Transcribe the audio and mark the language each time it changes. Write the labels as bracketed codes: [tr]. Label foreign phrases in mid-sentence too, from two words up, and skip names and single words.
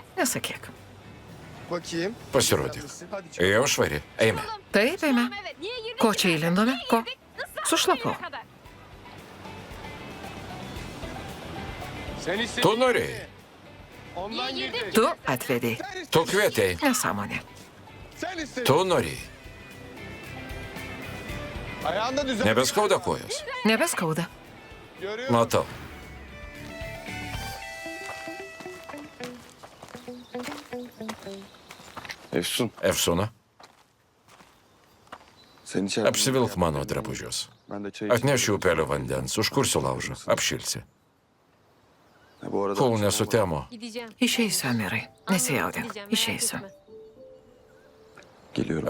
[lt] nesakyk. [tr] Bakayım. [lt] Pasirodyk. [tr] Hadi çık. [lt] Jau švari, eime. Taip, eime. [tr] Tamam, evet. Niye girdik [lt] Ko [tr] ki? [lt] čia įlindome? [tr] Niye [lt] Ko? [tr] girdik? Nasıl [lt] Sušlapau. [tr] buraya kadar? Sen istedin. [lt] Tu norėjai. [tr] Ondan Niye girdin. girdin? [lt] Tu atvedei. [tr] Sen istedin. [lt] Tu kvietei. Nesąmonė. [tr] Sen istedin. [lt] Tu norėjai. [tr] Ayağında düzen. [lt] Nebeskauda kojos. Nebeskauda. [tr] Görüyorum. [lt] Matau. [tr] Efsun. [lt] Efsuna, [tr] Sen içeride. [lt] apsivilk mano drabužius. [tr] Ben de çay [lt] Atnešiu upelio vandens, užkursiu laužą, apšilsi. [tr] Ha, bu arada. [lt] Kol nesutemo, [tr] Gideceğim. [lt] Išeisiu, Amirai. Nesijaudink. [tr] Gideceğim, merak [lt] Išeisiu. [tr] etme. Geliyorum.